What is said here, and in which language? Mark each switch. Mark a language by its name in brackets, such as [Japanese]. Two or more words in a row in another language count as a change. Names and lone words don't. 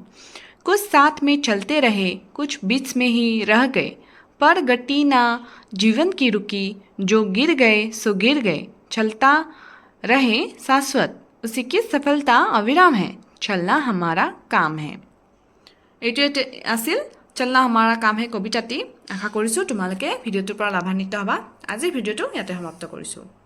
[Hindi] कुछ साथ में चलते रहे, कुछ बीच में ही रह गए, पर गति ना जीवन की रुकी, जो गिर गए सो गिर गए, चलता रहे शाश्वत, उसी की सफलता अविराम है, चलना हमारा काम है। [Assamese] এইটোৱে আছিল চলনা हमारा काम है কবিতাটি। আশা কৰিছোঁ তোমালোকে ভিডিঅ'টোৰ পৰা লাভান্বিত হ'বা। আজিৰ ভিডিঅ'টো ইয়াতে সমাপ্ত কৰিছোঁ।